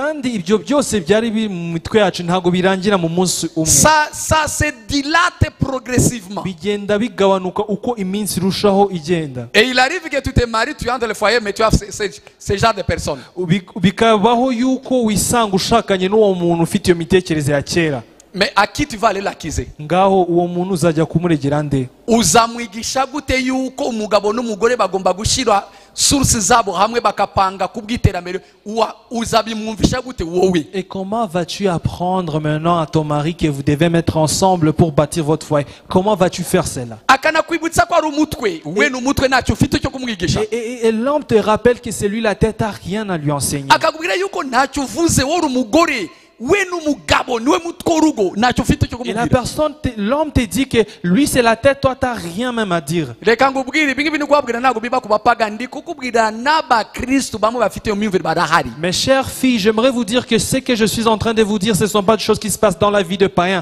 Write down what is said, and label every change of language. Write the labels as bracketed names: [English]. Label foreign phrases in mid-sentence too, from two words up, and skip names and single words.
[French] Ça se dilate progressivement. Et il arrive que tu te maries, tu entres dans le foyer, mais tu as ce genre de personnes. Mais à qui tu vas aller l'accuser? [Kinyarwanda] Uzamwigisha gute yuko umugabo n'umugore bagomba gushira sources zabo hamwe bakapanga kubwiterambere uzabimwumvisha gute wowe? [French] Et comment vas-tu apprendre maintenant à ton mari que vous devez mettre ensemble pour bâtir votre foyer? Comment vas-tu faire cela? [Kinyarwanda] Akanakwibutsa ko ari umutwe we n'umutwe ntacyo ufite cyo kumwigisha. [French] Et l'homme te rappelle que c'est lui la tête, a rien à lui enseigner. [Kinyarwanda] Akakubwira yuko ntacyo uvuze wowe umugore [French] Et la personne, l'homme te dit que lui c'est la tête, toi t'as rien même à dire. Mes chères filles, j'aimerais vous dire que ce que je suis en train de vous dire, ce ne sont pas des choses qui se passent dans la vie de païens.